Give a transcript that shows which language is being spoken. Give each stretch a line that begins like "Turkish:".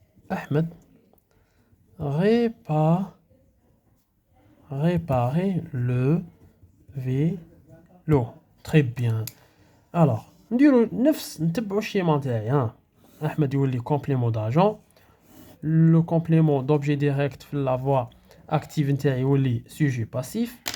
French: أحمد réparer le vélo. très bien.
Arabic: alors نديرو نتبعو الشيما تاعي. أحمد يولي complément d'agent.
French: le complément d'objet direct في la voie active
Arabic: نتاعي يولي
French: sujet passif.